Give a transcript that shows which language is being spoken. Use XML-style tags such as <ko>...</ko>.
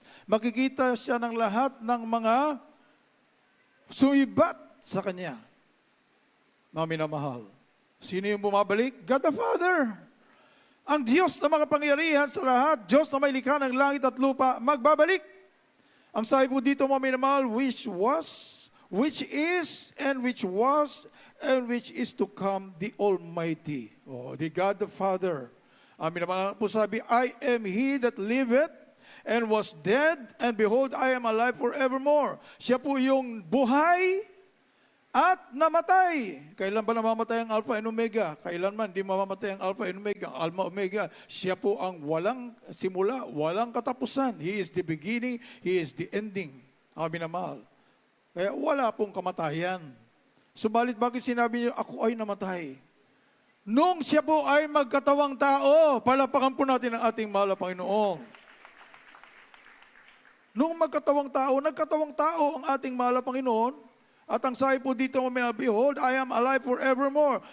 <tl>Makikita siya ng lahat ng mga sumibat sa Kanya. Mami na mahal. Sino yung bumabalik? God the Father. Ang Diyos na mga pangyarihan sa lahat, Diyos na may likha ng langit at lupa, magbabalik. Ang sabi po dito, mami na mahal,</tl> <en>which was, which is, and which was, and which is to come, the Almighty. Oh, the God the Father.</en> <tl>Amin naman po sabi,</tl> <en>I am He that liveth, and was dead, and behold, I am alive forevermore.</en> <tl>Siya po yung buhay at namatay. Kailan ba namamatay ang Alpha and Omega? Kailanman di mamamatay ang Alpha and Omega. Ang Alpha Omega, siya po ang walang simula, walang katapusan.</tl> <en>He is the beginning, He is the ending.</en> <tl>Amin na mahal. Kaya wala pong kamatayan. Subalit bakit sinabi niyo, ako ay namatay? Nung siya po ay magkatawang tao, palapakan po natin ang ating mahal na Panginoon. Nung nagkatawang tao ang ating mahal na Panginoon, at ang sabi po dito,</tl> <en>behold, I am alive forevermore.</en>